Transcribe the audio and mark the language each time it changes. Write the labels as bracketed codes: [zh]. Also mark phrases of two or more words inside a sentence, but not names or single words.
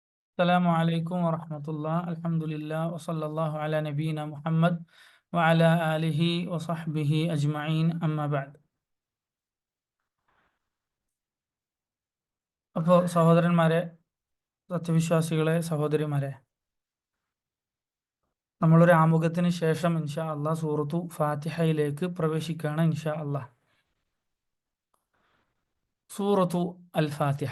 [ar] السلام عليكم ورحمة الله. الحمد لله وصلى الله على نبينا محمد وعلى آله وصحبه أجمعين أما بعد. [ml] അപ്പോൾ സഹോദരന്മാരെ, സത്യവിശ്വാസികളെ, സഹോദരിമാരെ, നമ്മളൊരു ആമുഖത്തിന് ശേഷം [ar] إن شاء الله [ml] സൂറത്തു ഫാത്തിഹയിലേക്ക് പ്രവേശിക്കുകയാണ് [ar] إن شاء الله. [ml] സൂറത്തു അൽ ഫാത്തിഹ.